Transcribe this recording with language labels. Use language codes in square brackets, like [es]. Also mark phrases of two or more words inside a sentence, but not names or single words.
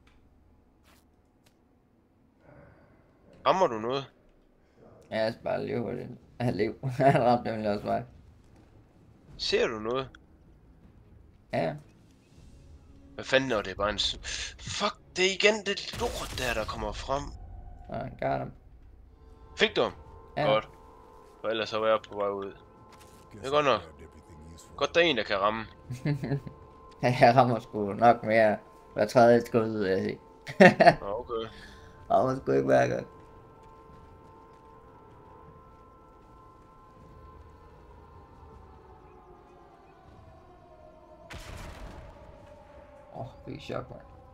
[da] Rammer du noget? Ja, jeg skal bare leve det. Jeg lever. Han ramte nemlig også mig. Ser du noget? Ja. Hvad fanden er det bare en... Fuck, det er igen det lort der kommer frem. Nå, [en] got him. [da] Fik du ham? Ja. Godt. For ellers så var jeg på vej ud. [en] Guess [da] Det er godt nok. [en] I grabbed everything useful. [da] Godt, der er en, der kan ramme. Jeg rammer sgu nok mere hver tredje skud, vil jeg sige. Nå, okay. Rammer sgu ikke hver gang. Fik chok, man.